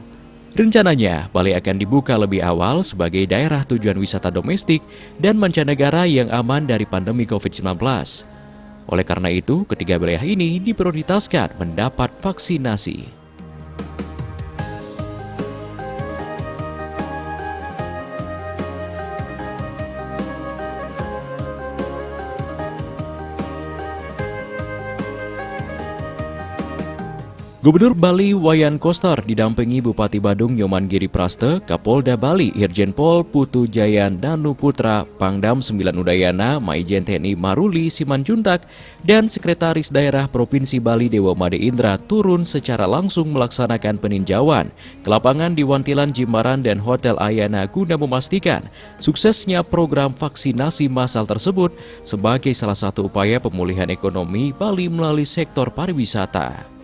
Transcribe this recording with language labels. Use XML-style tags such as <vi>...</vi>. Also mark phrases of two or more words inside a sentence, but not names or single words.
<id>Rencananya, Bali akan dibuka lebih awal sebagai daerah tujuan wisata domestik dan mancanegara yang aman dari pandemi COVID-19. Oleh karena itu, ketiga wilayah ini diprioritaskan mendapat vaksinasi. Gubernur Bali Wayan Koster didampingi Bupati Badung Nyoman Giri Praste, Kapolda Bali Irjen Pol Putu Jayan Danu Putra, Pangdam 9 Udayana Maijen TNI Maruli Simanjuntak, dan Sekretaris Daerah Provinsi Bali Dewa Made Indra turun secara langsung melaksanakan peninjauan ke lapangan di Wantilan Jimbaran dan Hotel Ayana guna memastikan suksesnya program vaksinasi massal tersebut sebagai salah satu upaya pemulihan ekonomi Bali melalui sektor pariwisata.</id>